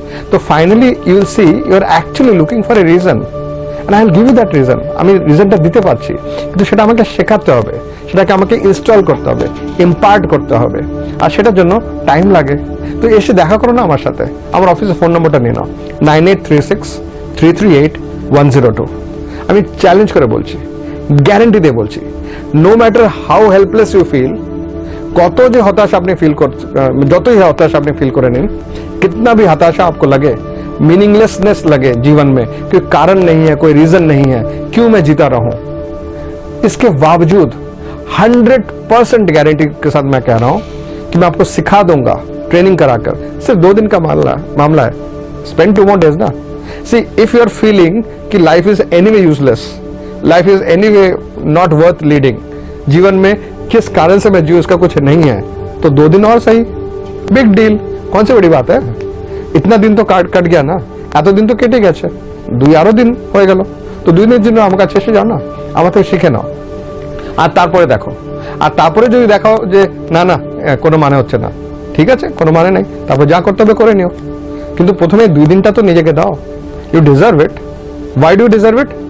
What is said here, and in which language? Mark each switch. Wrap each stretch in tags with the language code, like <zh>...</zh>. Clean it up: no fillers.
<en>তো finally you will see you are actually looking for a reason, and I will give you that reason.</en> <bn>আমি রিজনটা দিতে পারছি, কিন্তু সেটা আমাকে শেখাতে হবে, সেটাকে আমাকে ইনস্টল করতে হবে, ইম্পার্ট করতে হবে, আর সেটার জন্য টাইম লাগে। তো এসে দেখা করো না আমার সাথে, আমার অফিসের ফোন নম্বরটা নিয়ে নাও, 9836-338-102। আমি চ্যালেঞ্জ করে বলছি, গ্যারেন্টি দিয়ে বলছি,</bn> <en>no matter how helpless you feel,</en> <bn>কত যে हताश আপনি ফিল করতে, যতই हताश আপনি फील করে নিন,</bn> <hi>कितना भी हताशा आपको लगे, मीनिंगलेसनेस लगे जीवन में, कोई कारण नहीं है, कोई रीजन नहीं है, क्यों मैं जीता रहूं, इसके बावजूद 100% गारंटी के साथ मैं कह रहा हूं कि मैं आपको सिखा दूंगा ट्रेनिंग कराकर। सिर्फ 2 दिन का मामला है,</hi> <en>spend 2 more days</en> <hi>ना।</hi> <en>see if you are feeling कि life is anyway useless, life is anyway not worth leading,</en> <hi>जीवन में किस कारण से मैं जीव उसका कुछ नहीं है, तो 2 दिन और सही, बिग डील, कौन सी बड़ी बात है। इतना दिन तो कट गया ना,</hi> <bn>এত দিন তো কেটে গেছে, 2 আরো দিন হয়ে গেল, তো 2 দিনের জন্য আমার কাছে এসে যাও না, আমার থেকে শিখে নাও, আর তারপরে দেখো। আর তারপরে যদি দেখো যে না না কোনো মানে হচ্ছে না, ঠিক আছে, কোনো মানে নেই, তারপর যা করতে হবে করে নিও, কিন্তু প্রথমে 2 দিনটা তো নিজেকে দাও।</bn> <en>You deserve it. Why do you deserve it?</en>